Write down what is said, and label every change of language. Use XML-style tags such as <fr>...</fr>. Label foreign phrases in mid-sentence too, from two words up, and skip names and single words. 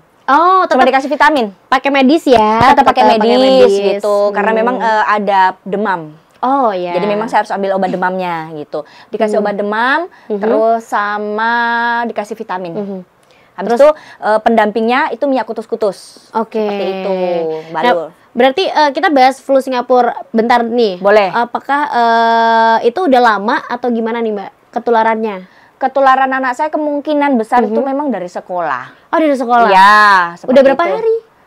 <id>Cuma dikasih vitamin. Pakai medis ya? Tetap pakai medis gitu. Karena memang ada demam. Jadi memang saya harus ambil obat demamnya gitu. Dikasih obat demam, terus sama dikasih vitamin. Habis itu pendampingnya itu minyak kutus-kutus. Seperti itu, balur. Berarti kita bahas flu Singapura bentar nih. Boleh. Apakah itu udah lama atau gimana nih Mbak ketularannya? Ketularan anak saya kemungkinan besar itu memang dari sekolah. Dari sekolah? Ya. Udah berapa hari?</id>